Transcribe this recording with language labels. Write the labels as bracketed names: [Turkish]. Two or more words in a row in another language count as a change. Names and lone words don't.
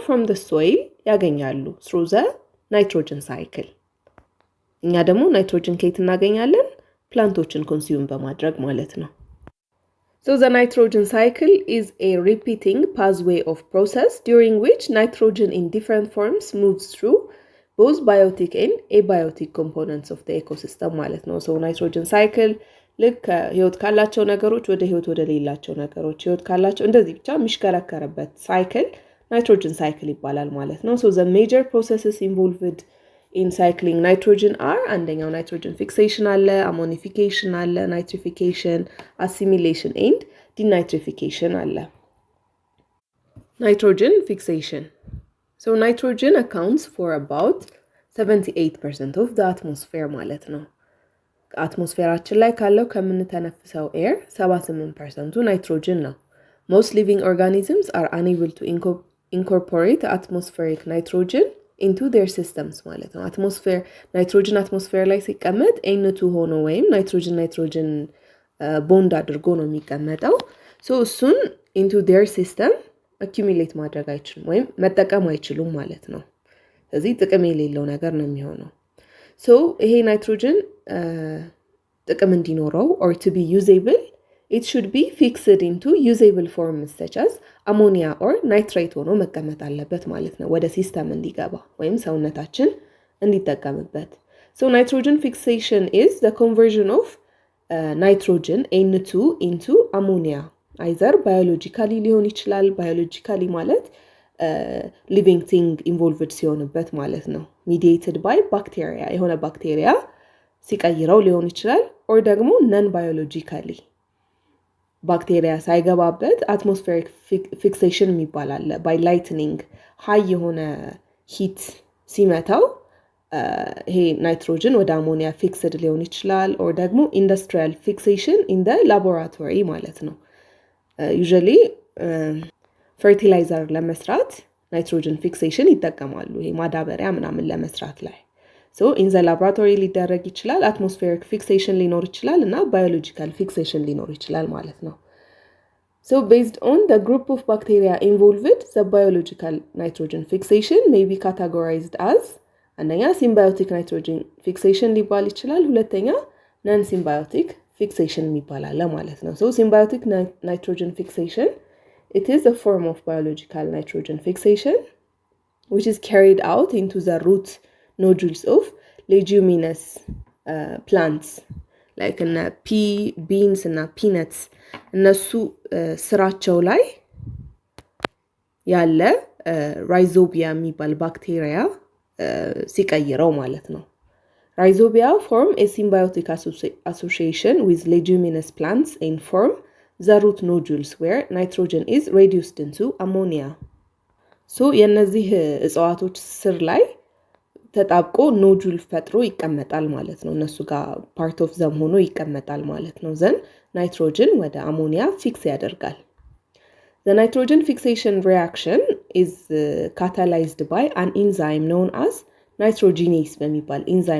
[English] from the soil ያገኛሉ through the nitrogen cycle። [Amharic] እኛ ደግሞ ናይትሮጅን ከየት እናገኛለን? ፕላንቶችን ኮንሱም በማድረግ ማለት ነው። [English] so the nitrogen cycle is a repeating pathway of process during which nitrogen in different forms moves through both biotic and abiotic components of the ecosystem [Amharic] ማለት ነው። [English] so nitrogen cycle [Amharic] ልክ ህይወት ካላቸው ነገሮች ወደ ህይወት ወደ ሌላቸው ነገሮች ህይወት ካላቸው እንደዚህ ብቻ የሚሽከረከርበት ሳይክል ናይትሮጅን ሳይክል ይባላል ማለት ነው። [English] so the major processes involved in cycling nitrogen are አንደኛው nitrogen fixation አለ፣ ammonification አለ፣ nitrification, assimilation and denitrification አለ። nitrogen fixation so nitrogen accounts for about 78% of the atmosphere [Amharic] ማለት ነው። አትሞስፌራችን ላይ ካለው ከምንተነፍሰው ኤር 78% ናይትሮጅን ነው። [English] most living organisms are unable to incorporate atmospheric nitrogen into their systems [Amharic] ማለት ነው። ናይትሮጅን አትሞስፌር ላይ ሲቀመጥ N2 ሆኖ ወይም ናይትሮጅን ቦንድ አድርጎ ነው የሚቀመጠው። so እሱን [English] into their system accumulate [Amharic] ማድረግ አይችሉም ወይም መጠቀም አይችሉም ማለት ነው። ስለዚህ ጥቅም የሌለው ነገር ነው የሚሆነው። so ይሄ ናይትሮጅን ጥቅም እንዲኖረው [English] or to be usable, it should be fixed into usable forms such as ammonia or nitrate [Amharic] ሆኖ መቀመጥ አለበት ማለት ነው ወደ ሲስተም እንዲገባ ወይም ሰውነታችን እንዲጠቀምበት። [English] So nitrogen fixation is the conversion of nitrogen N2 into ammonia. either biologically [Amharic] ሊሆን ይችላል biologically ማለት [English] living thing involved [Amharic] ሲሆንበት ማለት ነው [English] mediated by bacteria [Amharic] የሆነ ባክቴሪያ ሲቀይረው ሊሆን ይችላል or ደግሞ [English] non biologically [Amharic] ባክቴሪያ ሳይገባበት [English] atmospheric fixation [Amharic] የሚባል አለ [English] by lightning high [Amharic] የሆነ heat ሲመታው ይሄ ናይትሮጅን ወደ አሞኒያ ፊክስድ ሊሆን ይችላል or ደግሞ [English] industrial fixation in the laboratory [Amharic] ማለት ነው [English] usually fertilizer [Amharic] ለመስራት [English] nitrogen fixation [Amharic] ይጠቀማሉ ይሄ ማዳበሪያ ምናምን ለመስራት ላይ [English] so in the laboratory [Amharic] ሊደረግ ይችላል [English] atmospheric fixation [Amharic] ሊኖር ይችላል [English] እና biological fixation [Amharic] ሊኖር ይችላል ማለት ነው [English] so based on the group of bacteria involved the biological nitrogen fixation may be categorized as አንደኛ symbiotic nitrogen fixation [Amharic] ሊባል ይችላል ሁለተኛ [English] non symbiotic fixation [Amharic] የሚባል አለ ማለት ነው [English] so symbiotic nitrogen fixation it is a form of biological nitrogen fixation which is carried out into the root nodules of leguminous plants like in pea beans and peanuts [Amharic] እነሱ ስራቸው ላይ ያለ ራይዞቢያ የሚባል ባክቴሪያ ሲቀይረው ማለት ነው [English] Rhizobia form a symbiotic association with leguminous plants and form the root nodules where nitrogen is reduced into ammonia. [Amharic] So የነዚህ እጽዋቶች ስር ላይ ተጣብቆ ኖዱል ፈጥሮ ይቀመጣል ማለት ነው እነሱ ጋር [English] part of them [Amharic] ሆኖ ይቀመጣል ማለት ነው [English] then nitrogen [Amharic] ወደ አሞኒያ ፊክስ ያደርጋል [English] The nitrogen fixation reaction is catalyzed by an enzyme known as nitrogenase [Amharic] በሚባል enzyme